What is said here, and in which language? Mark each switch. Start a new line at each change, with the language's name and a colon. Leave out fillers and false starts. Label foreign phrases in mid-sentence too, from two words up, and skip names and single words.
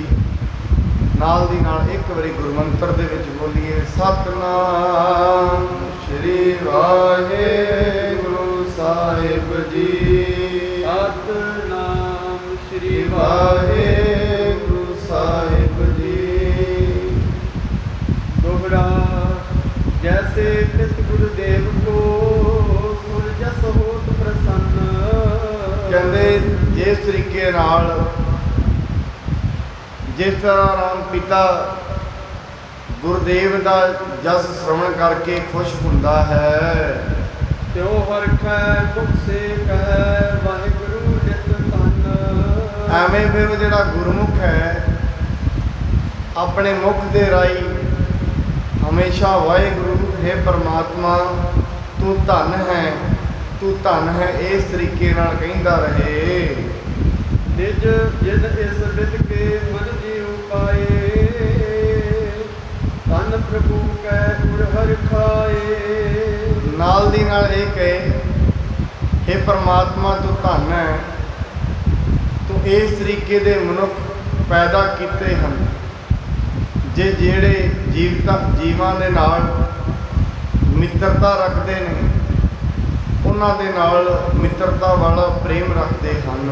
Punjabi: ਨਾਲ ਦੀ ਨਾਲ ਇੱਕ ਵਾਰੀ ਗੁਰਮੰਤਰ ਦੇ ਵਿੱਚ ਬੋਲੀਏ, ਸਤਿਨਾਮ ਸ਼੍ਰੀ ਵਾਹਿਗੁਰੂ ਸਾਹਿਬ ਜੀ। ਸਤਿਨਾਮ ਸ਼੍ਰੀ ਵਾਹਿਗੁਰੂ ਸਾਹਿਬ ਜੀ।
Braj: दोहरा जैसे पित गुरुदेव को सुर जस होत प्रसन्न।
Punjabi: ਕਹਿੰਦੇ ਜਿਸ ਤਰੀਕੇ ਨਾਲ ਜਿਸ ਤਰ੍ਹਾਂ ਰਾਮ ਪਿਤਾ ਗੁਰਦੇਵ ਦਾ ਜਸ ਸ਼੍ਰਵਣ ਕਰਕੇ ਖੁਸ਼ ਹੁੰਦਾ ਹੈ,
Braj: त्यों हरखै मुख से कह वाहिगुरु नित धन।
Punjabi: ਐਵੇਂ ਫਿਰ ਉਹ ਜਿਹੜਾ ਗੁਰਮੁਖ ਹੈ ਆਪਣੇ ਮੁਖ ਦੇ ਰਾਹੀਂ ਹਮੇਸ਼ਾ ਵਾਹਿਗੁਰੂ ਹੈ ਪਰਮਾਤਮਾ ਤੂੰ ਧਨ ਹੈ, ਤੂੰ ਧਨ ਹੈ, ਇਸ ਤਰੀਕੇ ਨਾਲ ਕਹਿੰਦਾ ਰਹੇ।
Braj: निज जिद इस बिद के मन जीव पाए, धन प्रभु कै उर हर खाए।
Punjabi: ਨਾਲ ਦੀ ਨਾਲ ਇਹ ਕਹੇ, ਹੇ ਪਰਮਾਤਮਾ ਤੂੰ ਧਨ ਹੈ, ਤੂੰ ਇਸ ਤਰੀਕੇ ਦੇ ਮਨੁੱਖ ਪੈਦਾ ਕੀਤੇ ਹਨ ਜਿਹੜੇ ਜੀਵਾਂ ਦੇ ਨਾਲ ਮਿੱਤਰਤਾ ਰੱਖਦੇ ਨੇ, ਉਹਨਾਂ ਦੇ ਨਾਲ ਮਿੱਤਰਤਾ ਵਾਲਾ ਪ੍ਰੇਮ ਰੱਖਦੇ ਹਨ।